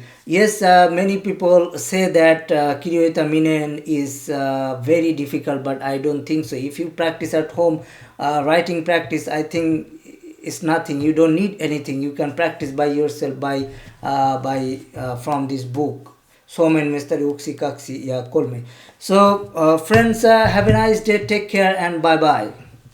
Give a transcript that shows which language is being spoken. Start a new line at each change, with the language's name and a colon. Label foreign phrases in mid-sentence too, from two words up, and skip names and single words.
English: Yes, many people say that Kirjoitaminen is very difficult, but I don't think so. If you practice at home, writing practice, I think it's nothing. You don't need anything. You can practice by yourself by from this book Suomen mestari uksikaksi ja kolme. So friends, have a nice day. Take care and bye bye.